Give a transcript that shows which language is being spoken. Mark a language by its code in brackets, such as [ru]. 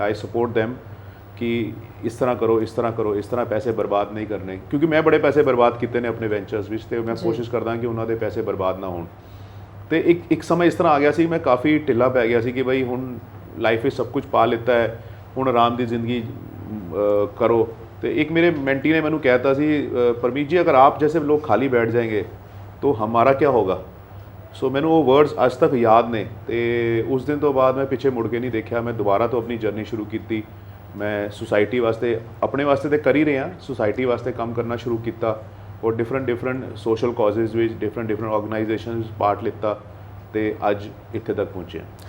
[pa] ਆਈ support them ਕਿ ਇਸ ਤਰ੍ਹਾਂ ਕਰੋ, ਇਸ ਤਰ੍ਹਾਂ ਕਰੋ, ਇਸ ਤਰ੍ਹਾਂ ਪੈਸੇ ਬਰਬਾਦ ਨਹੀਂ ਕਰਨੇ, ਕਿਉਂਕਿ ਮੈਂ ਬੜੇ ਪੈਸੇ ਬਰਬਾਦ ਕੀਤੇ ਨੇ ਆਪਣੇ ਵੈਂਚਰਸ ਵਿੱਚ ਤੇ ਮੈਂ ਕੋਸ਼ਿਸ਼ ਕਰਦਾ ਕਿ ਉਹਨਾਂ ਦੇ ਪੈਸੇ ਬਰਬਾਦ ਨਾ ਹੋਣ। ਤੇ ਇੱਕ ਸਮਾਂ ਇਸ ਤਰ੍ਹਾਂ ਆ ਗਿਆ ਸੀ, ਮੈਂ ਕਾਫੀ ਢਿੱਲਾ ਪੈ ਗਿਆ ਸੀ ਕਿ ਬਈ ਹੁਣ ਲਾਈਫ ਵਿੱਚ ਸਭ ਕੁਝ ਪਾ ਲਿੱਤਾ ਹੈ, ਹੁਣ ਆਰਾਮ ਦੀ ਜ਼ਿੰਦਗੀ ਕਰੋ। ਤੇ ਇੱਕ ਮੇਰੇ ਮੈਂਟੀ ਨੇ ਮੈਨੂੰ ਕਹਿਤਾ ਸੀ, [hi] परमीत जी अगर आप जैसे लोग खाली बैठ जाएंगे तो हमारा क्या होगा। सो मैंने वो वर्ड्स [pa] ਅੱਜ तक याद ने ਤੇ ਉਸ ਦਿਨ ਤੋਂ ਬਾਅਦ ਮੈਂ ਪਿੱਛੇ ਮੁੜ ਕੇ ਨਹੀਂ ਦੇਖਿਆ। ਮੈਂ ਦੁਬਾਰਾ ਤੋਂ ਆਪਣੀ ਜਰਨੀ ਸ਼ੁਰੂ ਕੀਤੀ। ਮੈਂ ਸੁਸਾਇਟੀ ਵਾਸਤੇ, ਆਪਣੇ ਵਾਸਤੇ ਤੇ ਕਰ ਹੀ ਰਿਹਾ, ਸੁਸਾਇਟੀ ਵਾਸਤੇ ਕੰਮ ਕਰਨਾ ਸ਼ੁਰੂ ਕੀਤਾ ਔਰ ਡਿਫਰੈਂਟ ਸੋਸ਼ਲ ਕਾਜ਼ਸ ਵਿੱਚ ਡਿਫਰੈਂਟ ਆਰਗੇਨਾਈਜੇਸ਼ਨਸ ਪਾਰਟ ਲਿੱਤਾ ਤੇ ਅੱਜ ਇੱਥੇ ਤੱਕ ਪਹੁੰਚੇ।